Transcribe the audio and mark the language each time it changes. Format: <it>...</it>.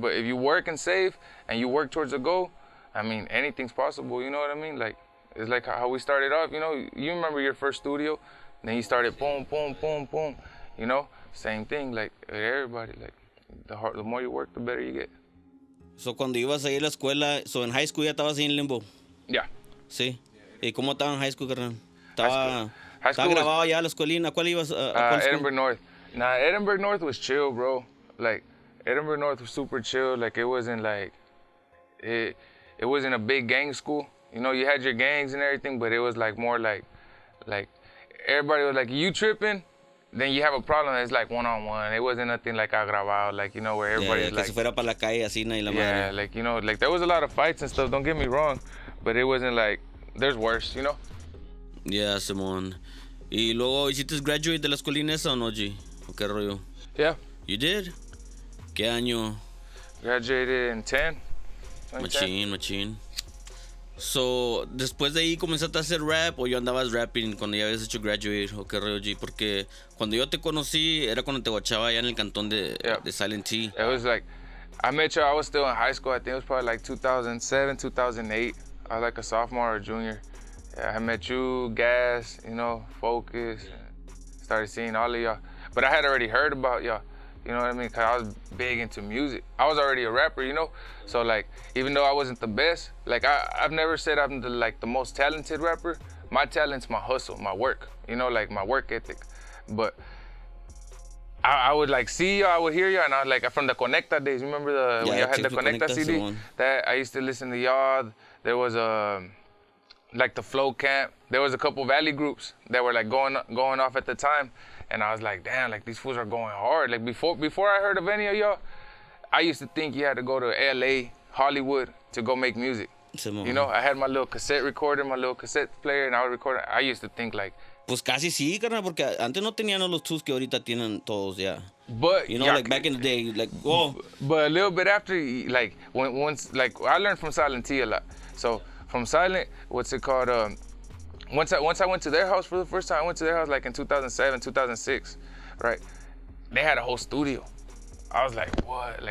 <en>But if you work and save and you work towards a goal, I mean, anything's possible, you know what I mean? Like, it's like how we started off, you know? You remember your first studio, then you started boom, boom, boom, boom, you know? Same thing, like, everybody, like, the more you work, the better you get.</en> <es>So, cuando ibas ahí a la escuela, so en high school ya estabas ahí en Limbo.</es> <en>Yeah.</en> <es>Sí. ¿Y cómo estaba en high school, carnal?</es> <en>High</en> <es>Estaba</es> <en>school</en> <es>grabado ya la escuelina. ¿Cuál ibas a</es> <en>Edinburgh North. Nah, Edinburgh North was chill, bro. Like, Edinburgh North was super chill. Like, it wasn't like, it wasn't a big gang school. You know, you had your gangs and everything, but it was like more like everybody was like, you tripping, then you have a problem. It's like one-on-one. It wasn't nothing like agravado, like, you know, where everybody's like,</en> <es>que se fuera para la calle así, y la</es> <en>yeah,</en> <es>madre.</es> <en>like, you know, like, there was a lot of fights and stuff, don't get me wrong, but it wasn't like, there's worse, you know? Yeah, Simón.</en> <es>¿Y luego hiciste graduate de la escuelina esa o no, G? ¿O qué rollo?</es> <en>Yeah. You did?</en> <es>¿Qué año?</es> <en>Graduated in 10.</en> <es>Machín. So, después de ahí comenzaste a hacer rap o yo andabas rapping cuando ya habías hecho graduate o qué rollo, G? Porque cuando yo te conocí era cuando te guachaba allá en el cantón de Silent T.</es> <en>It was like, I met you, I was still in high school. I think it was probably like 2007, 2008. I was like a sophomore or a junior. Yeah, I met you, Gas, you know, Focus. Started seeing all of y'all. But I had already heard about y'all. You know what I mean? Because I was big into music. I was already a rapper, you know? So, like, even though I wasn't the best, like, I've never said I'm the most talented rapper. My talent's my hustle, my work, you know, like, my work ethic. But I would, like, see y'all, I would hear y'all, and I was, like, from the Conecta days. Remember when y'all had the Conecta CD? That I used to listen to y'all. There was like, the Flow Camp. There was a couple Valley groups that were, like, going off at the time. And I was like, damn, like, these fools are going hard. Like, before I heard of any of y'all, I used to think you had to go to LA, Hollywood, to go make music. You know, I had my little cassette recorder, my little cassette player, and I would record it. I used to think, like...</en> <es>Pues casi sí, carnal, porque antes no tenían los tools que ahorita tienen todos, ya.</es> <en>But... You know, like, back in the day, like, oh... But a little bit after, like, once, like, I learned from Silent T a lot. So, from Silent, what's it called? Once I went to their house for the first time, I went to their house like in 2007, 2006, right? They had a whole studio. I was like, what?</en>